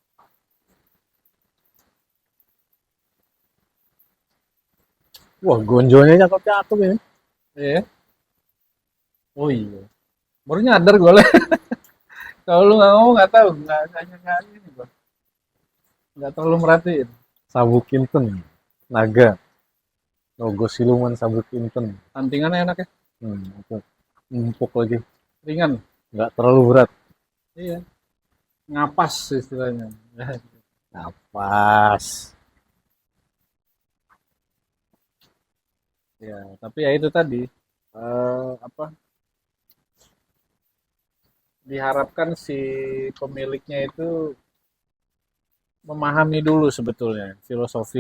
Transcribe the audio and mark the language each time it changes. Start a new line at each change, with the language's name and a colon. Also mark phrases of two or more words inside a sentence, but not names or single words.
Indonesian: Wah, gonjonya cakep-cakep ini. Iya. Oh iya. Baru nyadar gue lah. Kalau lu nggak ngomong nggak tahu, nggak ini gua, nggak terlalu merhatiin. Sabuk Kinten, naga, logo siluman sabuk Kinten. Antingannya enak ya, Empuk, empuk lagi, ringan. nggak terlalu berat. Iya, ngapas istilahnya. Napas. Ya, tapi ya itu tadi apa diharapkan si pemiliknya itu memahami dulu sebetulnya filosofi